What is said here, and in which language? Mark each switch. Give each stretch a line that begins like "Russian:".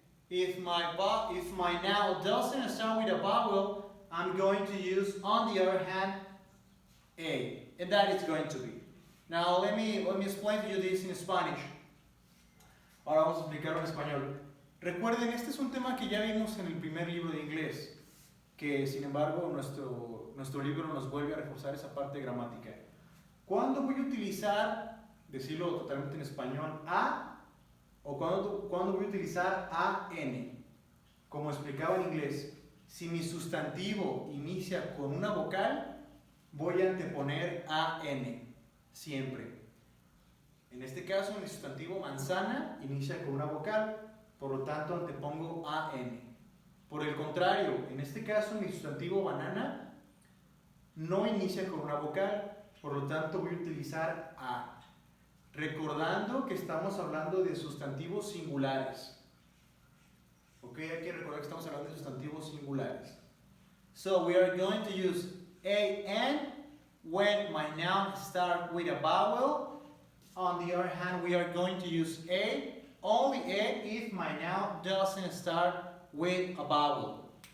English: If my noun doesn't start with a vowel, I'm going to use, on the other hand, A, and that is going to be. Now let me explain to you this in Spanish.
Spanish: Ahora vamos a explicarlo en español. Recuerden, este es un tema que ya vimos en el primer libro de inglés, que sin embargo nuestro libro nos vuelve a reforzar esa parte gramática. ¿Cuándo voy a utilizar, decirlo totalmente en español, a, o cuándo voy a utilizar an? Como explicaba en inglés, si mi sustantivo inicia con una vocal, voy a anteponer an, siempre. En este caso, mi sustantivo manzana inicia con una vocal, por lo tanto antepongo an. Por el contrario, en este caso, mi sustantivo banana no inicia con una vocal, por lo tanto voy a utilizar a. Recordando que estamos hablando de sustantivos singulares. Ok, hay que recordar que estamos hablando de sustantivos singulares.
English: So we are going to use an when my noun starts with a vowel. On the other hand, we are going to use only a if my noun doesn't start with a vowel.